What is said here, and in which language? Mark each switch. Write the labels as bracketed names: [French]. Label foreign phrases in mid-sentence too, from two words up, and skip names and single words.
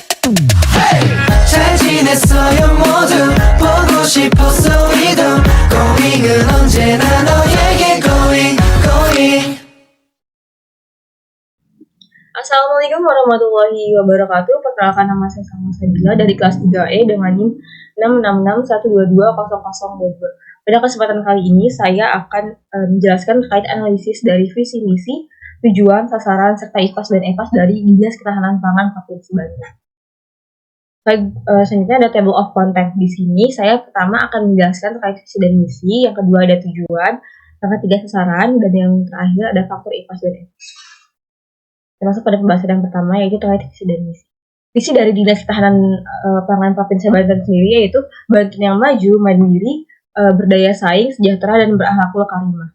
[Korean] 잘 지냈어요 모두 보고 싶었어 우리도 고민은 언제나 너에게 going. [Arabic] السلام عليكم ورحمة الله وبركاته. [Indonesian] Perkenalkan, nama saya Salma Sabila dari kelas 3E dengan NIM 666122022. Pada kesempatan kali ini saya akan menjelaskan terkait analisis dari visi misi, tujuan, sasaran, serta IPAS dan EPAS dari Dinas Ketahanan Pangan Provinsi Banten. Selanjutnya ada [English] table of content. [Indonesian] Di sini saya pertama akan menjelaskan terkait visi dan misi, yang kedua ada tujuan, yang ketiga sasaran, dan yang terakhir ada faktor IPAS dan EPAS. Termasuk pada pembahasan yang pertama yaitu terkait visi dan misi. Visi dari Dinas Ketahanan Pangan Provinsi Banten sendiri yaitu Banten yang maju, mandiri, berdaya saing, sejahtera, dan berakhlakul karimah.